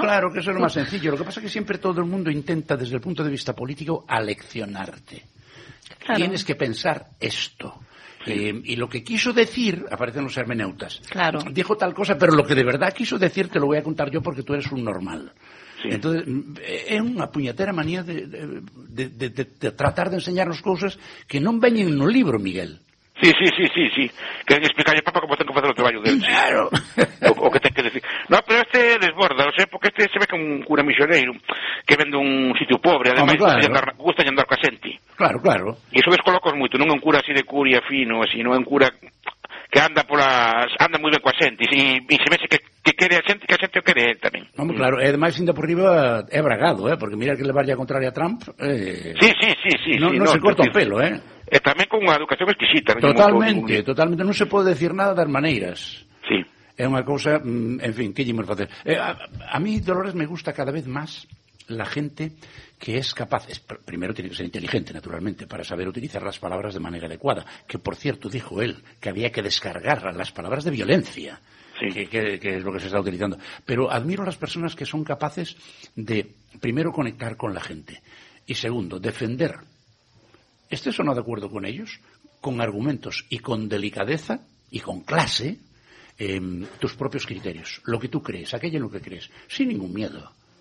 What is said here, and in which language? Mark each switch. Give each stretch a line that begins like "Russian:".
Spanish: Claro, que eso es lo más sencillo. Lo que pasa es que siempre todo el mundo intenta, desde el punto de vista político, aleccionarte. Claro. Tienes que pensar esto. Sí. Y lo que quiso decir, aparecen los hermeneutas. Claro. Dijo tal cosa, pero lo que de verdad quiso decir te lo voy a contar yo porque tú eres un normal. Sí.
Galician: Entonces, é unha puñetera manía de tratar de enseñarnos cousas que non veñen no libro, Miguel. Sí. Queren explicarle ao Papa como ten que facer o traballo dele. Claro. O que ten que decir. No, pero este desborda, o sea, porque este se ve como un cura misioneiro que vende un sitio pobre, ademais, gusta andar coa xente. Claro. E iso descolocos moito, non é un cura así de curia fino, sino é un cura que anda moi ben coa xente e se vexe que quere a xente, que a xente o quere tamén. Vamos, claro, e ademais, indo por riba, é bragado,
Spanish: porque mira que le vaya contrario a Trump.
Galician: Sí. Non se corta o pelo, E tamén con unha educación exquisita. Totalmente, non se pode decir nada das maneiras. Sí. É unha cousa, en fin, que lle imos facer.
Spanish: A mí, Dolores, me gusta cada vez máis la gente que es capaz, primero tiene que ser inteligente, naturalmente, para saber utilizar las palabras de manera adecuada, que por cierto dijo él que había que descargar las palabras de violencia, sí. que es lo que se está utilizando. Pero admiro a las personas que son capaces de, primero, conectar con la gente, y segundo, defender, estés o no de acuerdo con ellos, con argumentos y con delicadeza y con clase, tus propios criterios, lo que tú crees, aquello en lo que crees, sin ningún miedo.